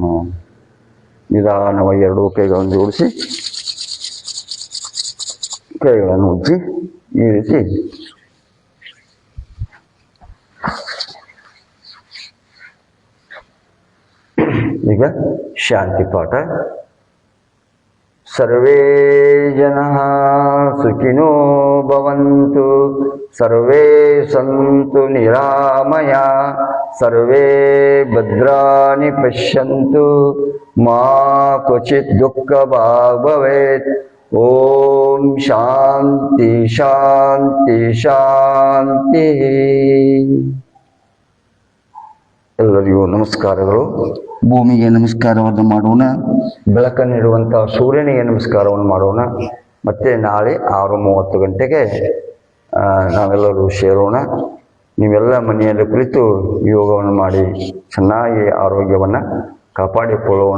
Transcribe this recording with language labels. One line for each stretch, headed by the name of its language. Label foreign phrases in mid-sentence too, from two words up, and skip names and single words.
Kannada: ನಿಧಾನವಾಗಿ 2 ಕೈಗಳನ್ನು ಜೋಡಿಸಿ ಕೈಗಳನ್ನು ಉಜ್ಜಿ ಈ ರೀತಿ ಈಗ ಶಾಂತಿ ಪಾಠ.
Sanskrit: ಸರ್ವೇ ಜನಃ ಸುಖಿನೋ ಭವಂತು, ಸರ್ವೇ ಸಂತು ನಿರಾಮಯ, ಸರ್ವೇ ಭದ್ರಾಣಿ ಪಶ್ಯಂತು, ಮಾ ಕ್ವಚಿತ್ ದುಃಖ ಭಾಗ್ ಭವೇತ್. ಓಂ ಶಾಂತಿ ಶಾಂತಿ ಶಾಂತಿ.
Kannada: ಎಲ್ಲರಿಗೂ ನಮಸ್ಕಾರಗಳು. ಭೂಮಿಗೆ ನಮಸ್ಕಾರವನ್ನು ಮಾಡೋಣ. ಬೆಳಕನ್ನು ನೀಡುವಂತಹ ಸೂರ್ಯನಿಗೆ ನಮಸ್ಕಾರವನ್ನು ಮಾಡೋಣ. ಮತ್ತೆ ನಾಳೆ 6:30 ಗಂಟೆಗೆ ನಾವೆಲ್ಲರೂ ಸೇರೋಣ. ನೀವೆಲ್ಲ ಮನೆಯಲ್ಲಿ ಕುಳಿತು ಯೋಗವನ್ನು ಮಾಡಿ ಚೆನ್ನಾಗಿ ಆರೋಗ್ಯವನ್ನು ಕಾಪಾಡಿಕೊಳ್ಳೋಣ.